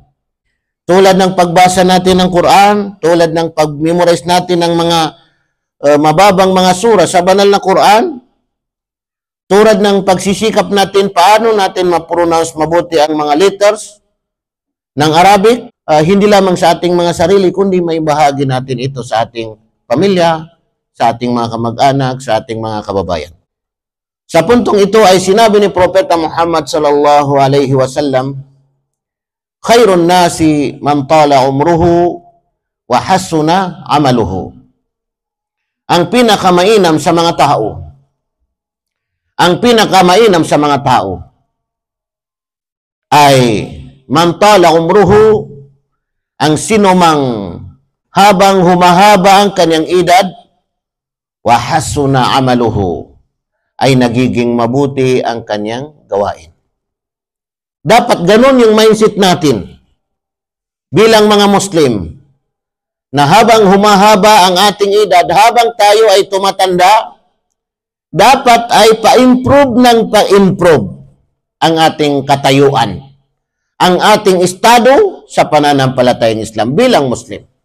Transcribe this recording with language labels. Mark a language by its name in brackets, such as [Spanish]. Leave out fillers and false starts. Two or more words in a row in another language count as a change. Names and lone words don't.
[Filipino] Tulad ng pagbasa natin ng Quran, tulad ng pag-memorize natin ng mga mababang mga sura sa banal na Quran, tulad ng pagsisikap natin paano natin ma-pronounce mabuti ang mga letters ng Arabic, hindi lamang sa ating mga sarili, kundi may bahagi natin ito sa ating pamilya, sa ating mga kamag-anak, sa ating mga kababayan. Sa puntong ito ay sinabi ni Propeta Muhammad [Arabic] صلى الله عليه وسلم, "خير الناس من طال عمره وحسن عمله." [Filipino] Ang pinakamainam sa mga tao, ay [Arabic] من طال عمره, [Filipino] ang sinumang habang humahaba ang kanyang edad, [Arabic] وحسن عمله, [Filipino] ay nagiging mabuti ang kanyang gawain. Dapat ganun yung mindset natin bilang mga Muslim, na habang humahaba ang ating edad, habang tayo ay tumatanda, dapat ay pa-improve ang ating katayuan, ang ating estado sa pananampalatayang Islam bilang Muslim.